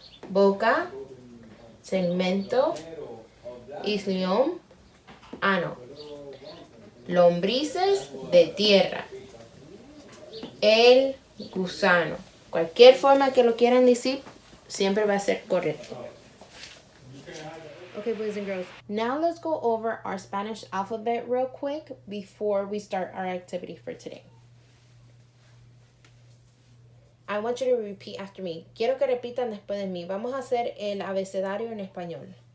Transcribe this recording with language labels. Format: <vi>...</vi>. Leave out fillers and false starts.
<es>Boca, segmento, islium, ano. Lombrices de tierra. El gusano. Cualquier forma que lo quieran decir, siempre va a ser correcto.</es> <en>Okay, boys and girls. Now let's go over our Spanish alphabet real quick before we start our activity for today. I want you to repeat after me.</en> <es>Quiero que repitan después de mí. Vamos a hacer el abecedario en español.</es>